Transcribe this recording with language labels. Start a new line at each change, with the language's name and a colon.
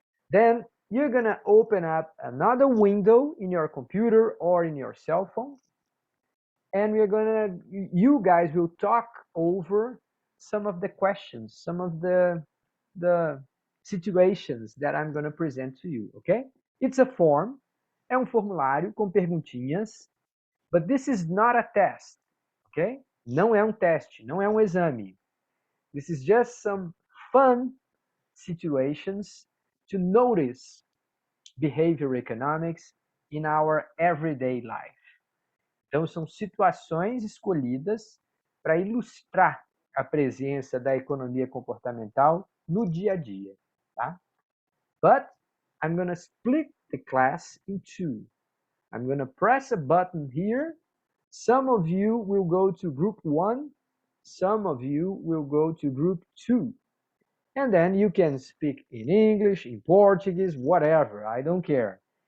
English: Then you're gonna open up another window in your computer or in your cell phone, and you guys will talk over some of the questions, some of the situations that I'm gonna present to you, okay? It's a form,
Portuguese: é um formulário com perguntinhas,
English: but this is not a test, okay?
Portuguese: Não é um teste, não é um exame.
English: This is just some fun situations to notice behavior economics in our everyday life.
Portuguese: Então, são situações escolhidas para ilustrar a presença da economia comportamental no dia a dia. Tá?
English: But I'm going to split the class in two. I'm going to press a button here. Some of you will go to group 1. Some of you will go to group 2. And then you can speak in English, in Portuguese, whatever. I don't care.